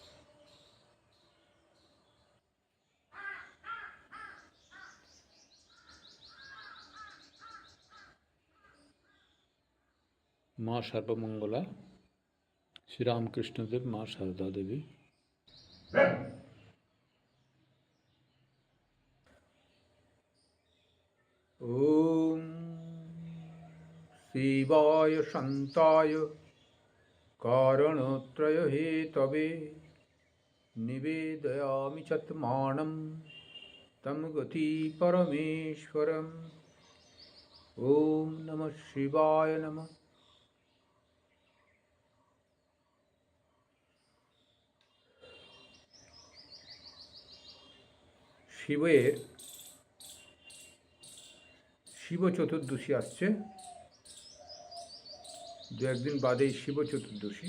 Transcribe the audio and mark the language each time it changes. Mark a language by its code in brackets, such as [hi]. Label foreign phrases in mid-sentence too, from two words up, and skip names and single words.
[bn] মা সর্বমঙ্গলা, শ্রীরামকৃষ্ণদেব, মা সারদা দেবী। [sa] ॐ शिवाय शान्ताय कारणत्रयहेतवे निवेदयामि चत्मानं तं गति परमेश्वरम्। ॐ नमः शिवाय नमः। [bn] শিবের শিব চতুর্দশী আসছে, দু একদিন বাদেই শিব চতুর্দশী।